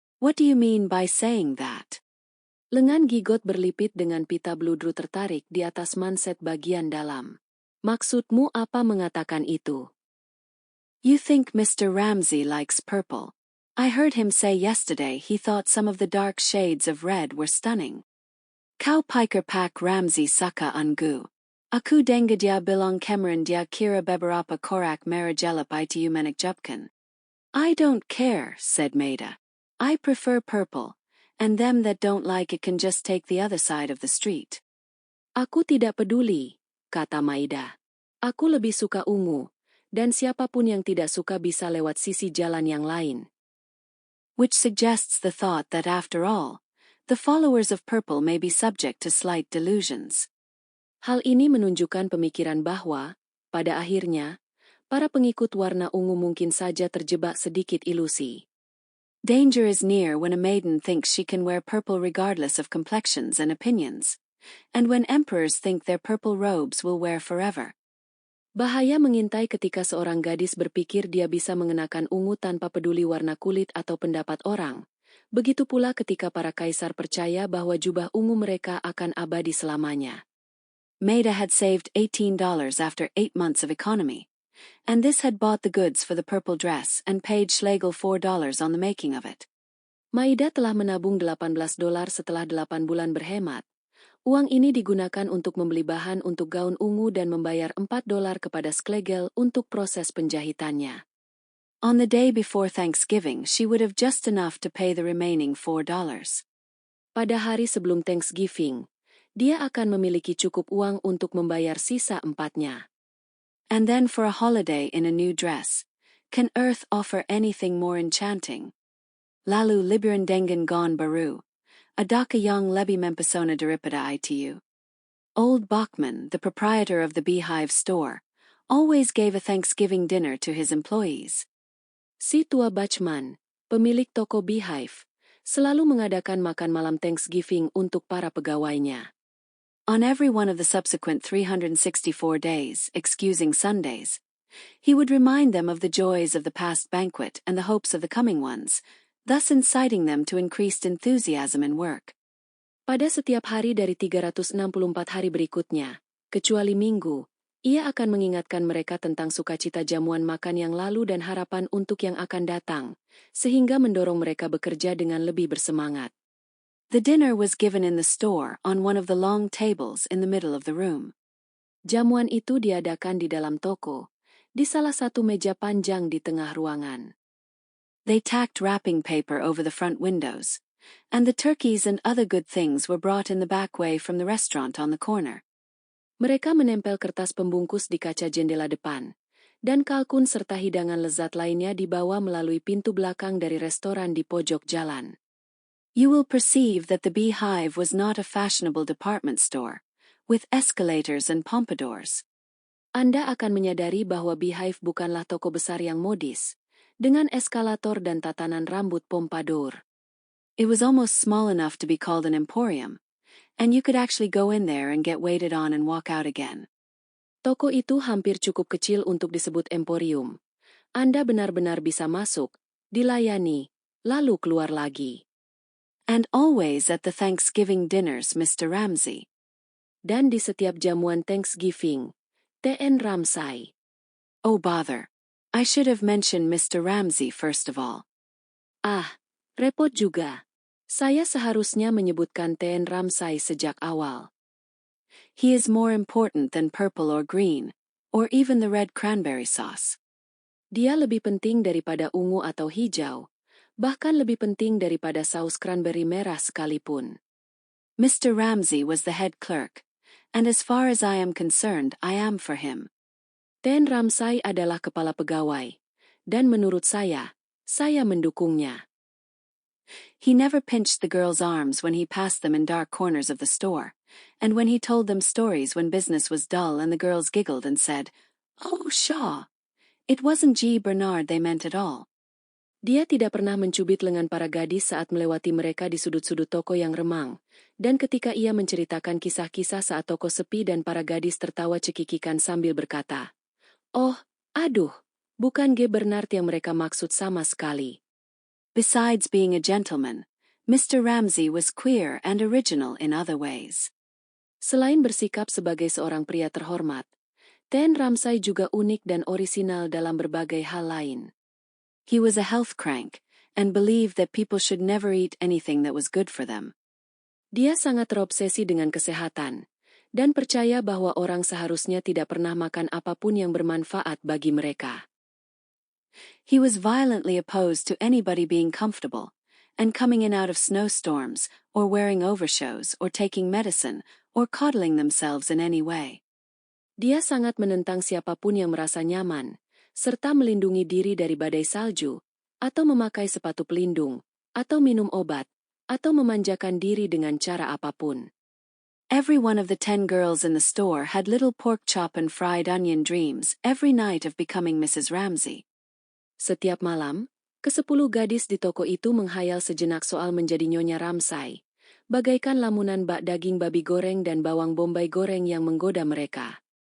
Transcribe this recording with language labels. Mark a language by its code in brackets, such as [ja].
[en] What do you mean by saying that? [id] Lengan gigot berlipit dengan pita bludru tertarik di atas manset bagian dalam. Maksudmu apa mengatakan itu? [en] You think Mr. Ramsay likes purple. I heard him say yesterday he thought some of the dark shades of red were stunning. [id] Kau pikir pak Ramzi suka ungu. Aku dengar dia bilang kemarin dia kira beberapa korak merah jelap itu menakjubkan. [en] I don't care, said Maida. I prefer purple, and them that don't like it can just take the other side of the street. [id] Aku tidak peduli, kata Maida. Aku lebih suka ungu, dan siapapun yang tidak suka bisa lewat sisi jalan yang lain. [en] Which suggests the thought that after all, the followers of purple may be subject to slight delusions. [id] Hal ini menunjukkan pemikiran bahwa, pada akhirnya, para pengikut warna ungu mungkin saja terjebak sedikit ilusi. [en] Danger is near when a maiden thinks she can wear purple regardless of complexions and opinions, and when emperors think their purple robes will wear forever. [id] Bahaya mengintai ketika seorang gadis berpikir dia bisa mengenakan ungu tanpa peduli warna kulit atau pendapat orang. Begitu pula ketika para kaisar percaya bahwa jubah ungu mereka akan abadi selamanya. [en] Maida had saved $18 after 8 months of economy, and this had bought the goods for the purple dress and paid Schlegel $4 on the making of it. [id] Maida telah menabung $18 setelah 8 bulan berhemat. Uang ini digunakan untuk membeli bahan untuk gaun ungu dan membayar $4 kepada Schlegel untuk proses penjahitannya. [en] On the day before Thanksgiving, she would have just enough to pay the remaining $4. [id] Pada hari sebelum Thanksgiving, dia akan memiliki cukup uang untuk membayar sisa 4-nya. [en] And then for a holiday in a new dress, can earth offer anything more enchanting? [id] Lalu liburan dengan gaun baru, adakah yang lebih mempesona daripada itu? [en] Old Bachman, the proprietor of the Beehive store, always gave a Thanksgiving dinner to his employees. [id] Si tua Bachman, pemilik toko Beehive, selalu mengadakan makan malam Thanksgiving untuk para pegawainya. [en] On every one of the subsequent 364 days, excusing Sundays, he would remind them of the joys of the past banquet and the hopes of the coming ones, thus inciting them to increased enthusiasm in work. [id] Pada setiap hari dari 364 hari berikutnya, kecuali Minggu, ia akan mengingatkan mereka tentang sukacita jamuan makan yang lalu dan harapan untuk yang akan datang, sehingga mendorong mereka bekerja dengan lebih bersemangat. [en] The dinner was given in the store on one of the long tables in the middle of the room. [id] Jamuan itu diadakan di dalam toko, di salah satu meja panjang di tengah ruangan. [en] They tacked wrapping paper over the front windows, and the turkeys and other good things were brought in the back way from the restaurant on the corner. [id] Mereka menempel kertas pembungkus di kaca jendela depan, dan kalkun serta hidangan lezat lainnya dibawa melalui pintu belakang dari restoran di pojok jalan. [en] You will perceive that the Beehive was not a fashionable department store, with escalators and pompadours. [id] Anda akan menyadari bahwa Beehive bukanlah toko besar yang modis, dengan eskalator dan tatanan rambut pompadour. [en] It was almost small enough to be called an emporium, and you could actually go in there and get waited on and walk out again. [id] Toko itu hampir cukup kecil untuk disebut emporium. Anda benar-benar bisa masuk, dilayani, lalu keluar lagi. [en] And always at the Thanksgiving dinners, Mr. [id] Ramsay. Dan di setiap jamuan Thanksgiving, T.N. Ramsay. [en] Oh bother. I should have mentioned Mr. Ramsay first of all. [id] Ah, repot juga. Saya seharusnya menyebutkan T.N. Ramsay sejak awal. [en] He is more important than purple or green, or even the red cranberry sauce. [id] Dia lebih penting daripada ungu atau hijau, bahkan lebih penting daripada saus cranberry merah sekalipun. [en] Mr. Ramsay was the head clerk, and as far as I am concerned, I am for him. [id] T.N. Ramsay adalah kepala pegawai, dan menurut saya mendukungnya. [en] He never pinched the girls' arms when he passed them in dark corners of the store, and when he told them stories when business was dull and the girls giggled and said, "Oh, Shaw, it wasn't G. Bernard they meant at all." [id] Dia tidak pernah mencubit lengan para gadis saat melewati mereka di sudut-sudut toko yang remang, dan ketika ia menceritakan kisah-kisah saat toko sepi dan para gadis tertawa cekikikan sambil berkata, "Oh, aduh, bukan G. Bernard yang mereka maksud sama sekali." [en] Besides being a gentleman, Mr. Ramsay was queer and original in other ways. [id] Selain bersikap sebagai seorang pria terhormat, T.N. Ramsay juga unik dan orisinal dalam berbagai hal lain. [en] He was a health crank, and believed that people should never eat anything that was good for them. [id] Dia sangat terobsesi dengan kesehatan, dan percaya bahwa orang seharusnya tidak pernah makan apapun yang bermanfaat bagi mereka. [en] He was violently opposed to anybody being comfortable, and coming in out of snowstorms, or wearing overshoes, or taking medicine, or coddling themselves in any way. [id] Dia sangat menentang siapapun yang merasa nyaman, serta melindungi diri dari badai salju, atau memakai sepatu pelindung, atau minum obat, atau memanjakan diri dengan cara apapun. [en] Every one of the 10 girls in the store had little pork chop and fried onion dreams every night of becoming Mrs. [id] Ramsay. Setiap malam, ke-10 gadis di toko itu menghayal sejenak soal menjadi Nyonya Ramsay, bagaikan lamunan bak daging babi goreng dan bawang bombay goreng yang menggoda mereka.